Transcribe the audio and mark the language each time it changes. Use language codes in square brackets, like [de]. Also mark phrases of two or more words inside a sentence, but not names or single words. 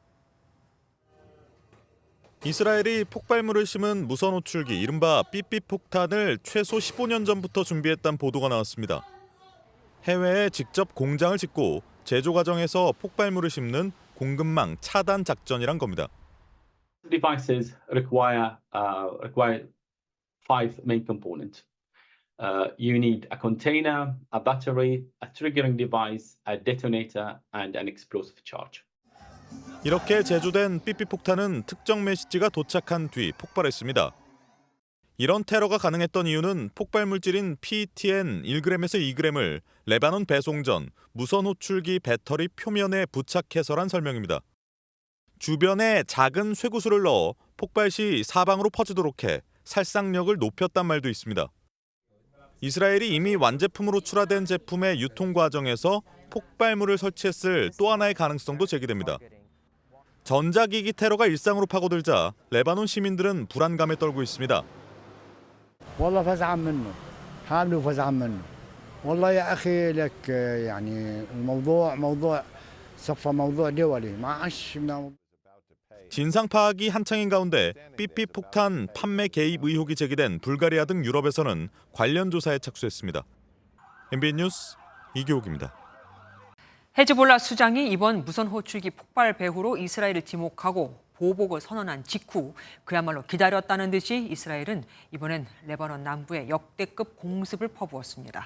[ko] 이스라엘이 폭발물을 심은 무선 호출기 이른바 삐삐 폭탄을 최소 15년 전부터 준비했다는 보도가 나왔습니다. 해외에 직접 공장을 짓고 제조 과정에서 폭발물을 심는 공급망 차단 작전이란 겁니다. [en] Devices require five main components. You need a container, a battery, a triggering device, a detonator, and an explosive charge. [ko] 이렇게 제조된 삐삐 폭탄은 특정 메시지가 도착한 뒤 폭발했습니다. 이런 테러가 가능했던 이유는 폭발 물질인 PETN 1g에서 2g을 레바논 배송 전 무선 호출기 배터리 표면에 부착해서란 설명입니다. 주변에 작은 쇠구슬을 넣어 폭발 시 사방으로 퍼지도록 해 살상력을 높였단 말도 있습니다. 이스라엘이 이미 완제품으로 출하된 제품의 유통 과정에서 폭발물을 설치했을 또 하나의 가능성도 제기됩니다. 전자기기 테러가 일상으로 파고들자 레바논 시민들은 불안감에 떨고 있습니다. [ar] والله فزعا منه حامله فزعا منه والله يا اخي لك يعني الموضوع موضوع صفى موضوع دولي ما عادش [ko] 진상 파악이 한창인 가운데 삐삐 폭탄 판매 개입 의혹이 제기된 불가리아 등 유럽에서는 관련 조사에 착수했습니다. MBN 뉴스 이교욱입니다. 헤즈볼라 수장이 이번 무선 호출기 폭발 배후로 이스라엘을 지목하고 보복을 선언한 직후 그야말로 기다렸다는 듯이 이스라엘은 이번엔 레바논 남부에 역대급 공습을 퍼부었습니다.